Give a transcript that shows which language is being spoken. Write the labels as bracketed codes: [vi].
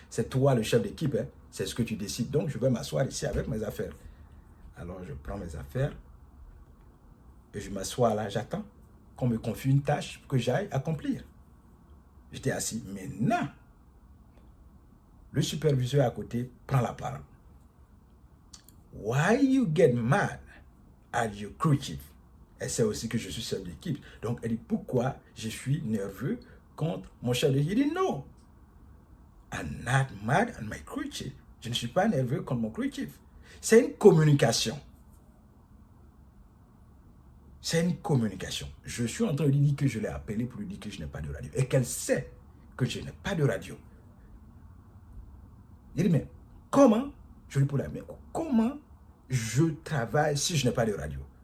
[fr] C'est toi le chef d'équipe, hein? C'est ce que tu décides. Donc, je vais m'asseoir ici avec mes affaires. Alors, je prends mes affaires et je m'assois là, j'attends qu'on me confie une tâche que j'aille accomplir. J'étais assis. Maintenant, le superviseur à côté prend la parole. [en] Why you get mad at your crew chief? [fr] Elle sait aussi que je suis chef d'équipe. Donc, elle dit, pourquoi je suis nerveux contre mon chef d'équipe? Il dit, non. [en] I'm not mad at my crew chief. [fr] Je ne suis pas nerveux contre mon crew chief. C'est une communication. C'est une communication. Je suis en train de lui dire que je l'ai appelé pour lui dire que je n'ai pas de radio. Et qu'elle sait que je n'ai pas de radio. Il dit, mais comment? Je lui pose la main. Comment je travaille si je n'ai pas de radio?